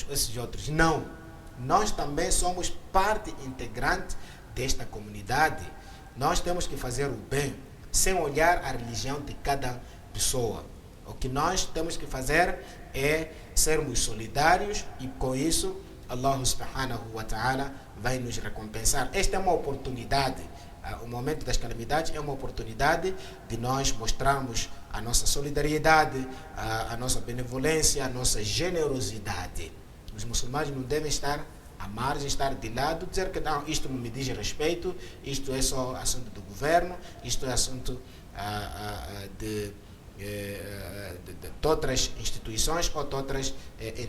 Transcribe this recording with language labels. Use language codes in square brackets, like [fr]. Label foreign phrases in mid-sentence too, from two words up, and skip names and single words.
[pt] Não. Nós também somos parte integrante desta comunidade. Nós temos que fazer o bem, sem olhar a religião de cada pessoa. O que nós temos que fazer é sermos solidários e com isso [ar] الله سبحانه وتعالى [pt] vai nos recompensar. Esta é uma oportunidade. O momento das calamidades é uma oportunidade de nós mostrarmos a nossa solidariedade, a nossa benevolência, a nossa generosidade. Os muçulmanos não devem estar à margem, estar de lado, dizer que não, isto não me diz respeito, isto é só assunto do governo, isto é assunto de outras instituições ou de outras entidades.